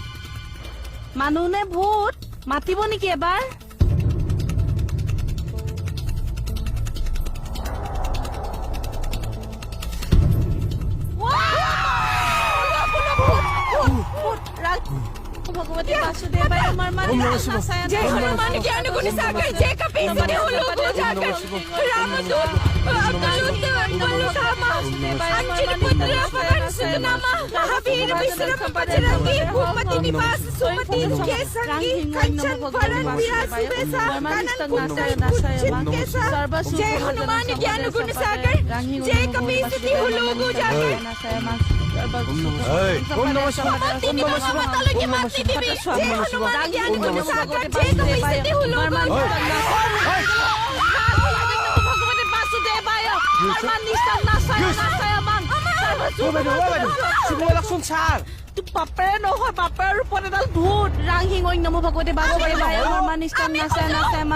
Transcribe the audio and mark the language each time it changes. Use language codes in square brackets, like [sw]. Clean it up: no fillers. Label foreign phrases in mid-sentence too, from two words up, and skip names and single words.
[as] মানুহ নে ভূত মাতিব নেকি এবাৰ? ভগৱতী বাসুদেৱাই আমাৰ মানে [awa] जय हनुमान ज्ञान गुण सागर जय कपीस तिहु लोक उजागर रामदूत अवधूत बलधामा अंजनी पुत्र पवन सुत नामा महावीर विक्रम बजरंगी भूपति निवास सुमति के संगी कंचन वरण विराज सुबेसा कानन कुंडल कुंचित केसा जय हनुमान ज्ञान गुण सागर जय कपीस तिहु लोक उजागर [sa] ओम नमः शिवाय। ओम नमः शिवाय। [awa] जय हनुमान ज्ञान गुण सागर जय कपीस तिहु लोक [as] ভগৱতী বাসুদেৱাই আমাৰ নিষ্ঠাক নাচায় নাচায় আমাক। অ বাইদেউ, অ বাইদেউ চুব লাগচোন ছাৰ। তোৰ বাপেৰে নহয়, বাপেৰৰ ৰূপত এডাল ভূত। ৰাংহিং নম ভগৱতী বাসুদেৱাই আমাৰ নিষ্ঠাক নাচায় নাচায় আমাক।